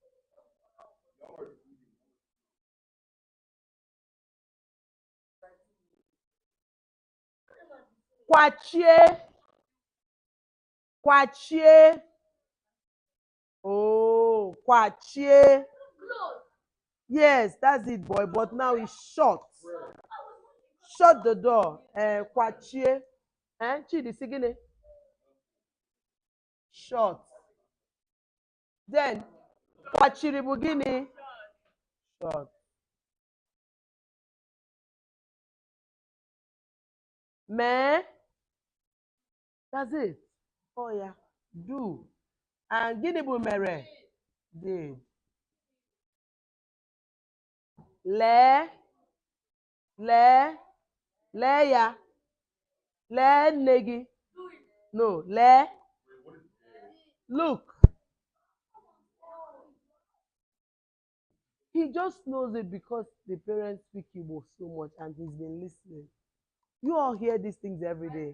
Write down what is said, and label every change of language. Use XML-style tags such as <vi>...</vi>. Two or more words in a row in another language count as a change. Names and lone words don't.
<ig>Kwachie. Kwachie. Oh, kwachie.</ig> <en>Yes, that's it, boy. But now it's shut. Shut the door.</en> <ig>Kwachie. Chidi, sigine.</ig> <en>Shut. Then,</en> <ig>kwachiri bụ gịnị?</ig> <en>Shut. Mee. That's it. Oh yeah. Do.</en> <ig>And gịnị bụ mere? Did. Lee. Lee. Lee ya. Lee nne gị.</ig> <en>No, lee. Look. He just knows it because the parents speak Igbo so much and he's been listening. You all hear these things every day.</en>